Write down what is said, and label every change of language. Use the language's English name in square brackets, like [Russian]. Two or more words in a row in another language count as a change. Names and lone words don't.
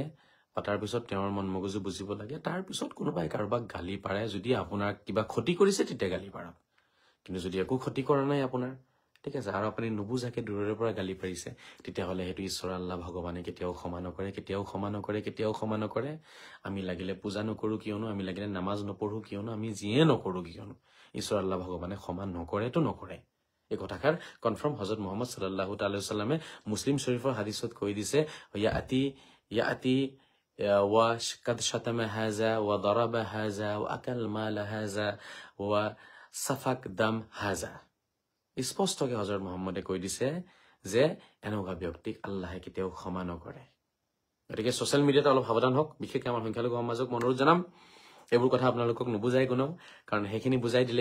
[Assamese] পাতাৰ পিছত তেওঁৰ মন মগজু বুজিব লাগে তাৰ পিছত কোনোবাই কাৰোবাক গালি পাৰে যদি আপোনাৰ কিবা ক্ষতি কৰিছে তেতিয়া গালি পাৰক কিন্তু যদি একো ক্ষতি কৰা নাই আপোনাৰ ঠিক আছে আৰু আপুনি নুবুজাকে দূৰৰে পৰা গালি পাৰিছে তেতিয়াহ'লে সেইটো ঈশ্বৰ আল্লাহ ভগৱানে কেতিয়াও ক্ষমা নকৰে কেতিয়াও ক্ষমা নকৰে কেতিয়াও ক্ষমা নকৰে আমি লাগিলে পূজা নকৰো কিয়নো আমি লাগিলে নামাজ নপঢ়ো কিয়নো আমি যিয়ে নকৰো কিয়নো ঈশ্বৰ আল্লাহ ভগৱানে ক্ষমা নকৰেতো নকৰে এই কথাষাৰ কনফাৰ্ম হযৰত মুহাম্মদ [Arabic] صلى الله تعالى وسلم [Assamese] মুছলিম শৰীফৰ হাদিছত কৈ দিছে [Arabic] يأتي وقد شتم هذا وضرب هذا وأكل مال هذا وسفك دم هذا [Assamese] স্পষ্টকৈ হযৰত মুহাম্মদে কৈ দিছে যে এনেকুৱা ব্যক্তিক আল্লাহে কেতিয়াও ক্ষমা নকৰে গতিকে [English] social media [Assamese] অলপ সাৱধান হওক বিশেষকৈ আমাৰ সংখ্যালঘু সমাজক অনুৰোধ জনাম এইবোৰ কথা আপোনালোকক নুবুজাই কোনো কাৰণ সেইখিনি বুজাই দিলে